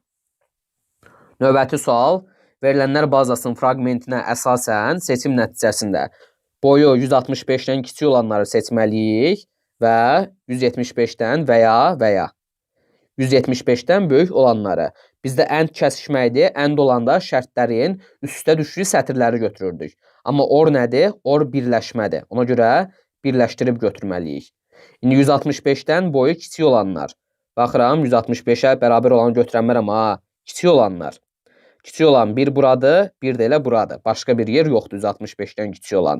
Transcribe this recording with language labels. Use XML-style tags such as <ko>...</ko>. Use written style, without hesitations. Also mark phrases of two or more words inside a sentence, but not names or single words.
<az>Növbəti sual. Verilənlər bazasının fraqmentinə əsasən seçim nəticəsində boyu 165-dən kiçik olanları seçməliyik və 175-dən və ya 175-dən böyük olanları. Bizdə end kəsişməkdir. End olanda şərtlərin üstə düşdüyü sətirləri götürürdük. Amma or nədir? Or birləşmədir. Ona görə birləşdirib götürməliyik. İndi 165-dən boyu kiçik olanlar. Baxıram, 165-ə bərabər olanı götürənmərəm. Kiçik olanlar. Kiçik olan bir buradır, bir də elə buradır. Başqa bir yer yoxdur 165-dən kiçik olan.</az>